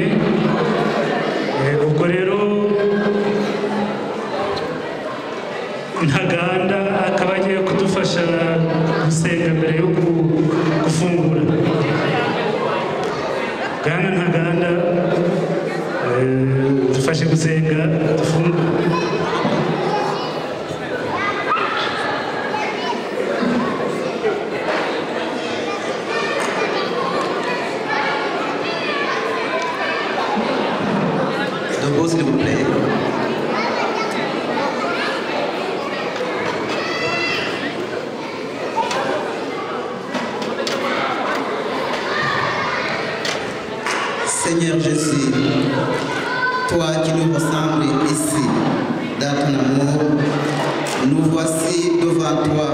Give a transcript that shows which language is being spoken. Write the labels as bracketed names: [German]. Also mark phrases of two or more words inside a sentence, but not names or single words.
[Kinyarwanda] Ubwo rero Ntaganda akaba agiye kudufasha gusenga mbere yo gufungura. Bwana Ntaganda, dufashe gusenga dufungura. [French] Debout, s'il vous plaît. Seigneur Jésus, toi qui nous ressembles ici, dans ton amour, nous voici devant toi.